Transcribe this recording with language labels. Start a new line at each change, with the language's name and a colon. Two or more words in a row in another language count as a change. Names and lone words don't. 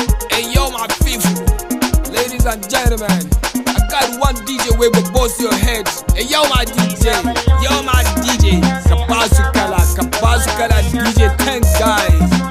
Nigerian Pidgin: Hey, yo, my people, ladies and gentlemen, I got one D J wey go burst your head. Hey, yo, my D J, yo, my D J,
Hausa: ka ba su kala, ka ba su kala,
Nigerian Pidgin: D J Ten Guys.